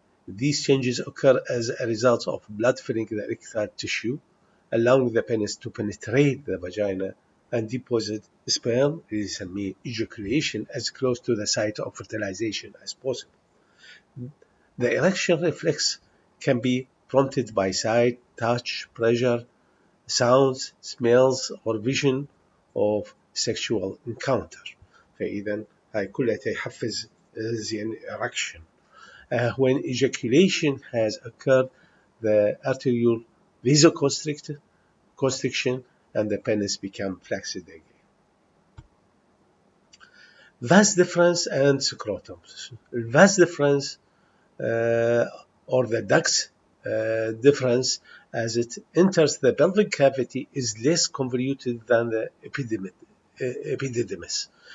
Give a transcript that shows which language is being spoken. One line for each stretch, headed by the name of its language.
English: These changes occur as a result of blood filling the erectile tissue, allowing the penis to penetrate the vagina and deposit sperm, ejaculation, as close to the site of fertilization as possible. The erection reflex can be prompted by sight, touch, pressure, sounds, smells, or vision of sexual encounter.
Arabic: فإذا هاي كلها تحفز زين erection.
English: When ejaculation has occurred, the arterial vasoconstriction and the penis become flaccid again. Vas deferens and scrotum. Vas deferens or the duct's deferens as it enters the pelvic cavity is less convoluted than the epididymis.